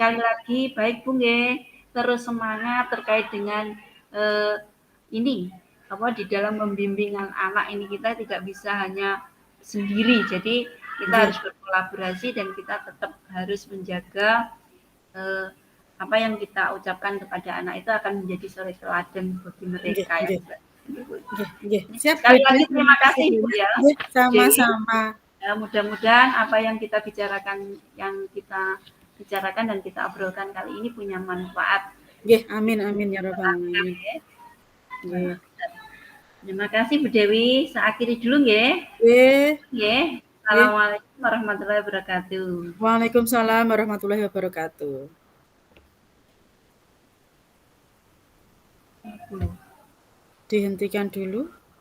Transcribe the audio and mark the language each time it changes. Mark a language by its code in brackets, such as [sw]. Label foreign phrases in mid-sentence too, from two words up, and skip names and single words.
[id] Sekali lagi baik Bu nggih, terus semangat terkait dengan ini apa di dalam membimbingan anak ini kita tidak bisa hanya sendiri. Jadi kita Nggih. harus berkolaborasi dan kita tetap harus menjaga apa yang kita ucapkan kepada anak itu akan menjadi suri teladan bagi Nggih mereka yang nggih. Nggih nggih. Siap Bu sekali Ida, lagi terima terima kasih kasih Bu banyak. ya. Nggih, Dewi. sama-sama. Ya, mudah-mudahan apa yang kita bicarakan dan kita obrolkan kali ini punya manfaat. Nggih, [ar] آمين آمين يا رب العالمين. [id] Nggih. Terima kasih Bu Dewi. Saya akhiri dulu nggih. Nggih. Nggih. Nggih. [ar] السلام عليكم ورحمة الله وبركاته. وعليكم السلام ورحمة الله وبركاته. [id] Dihentikan dulu.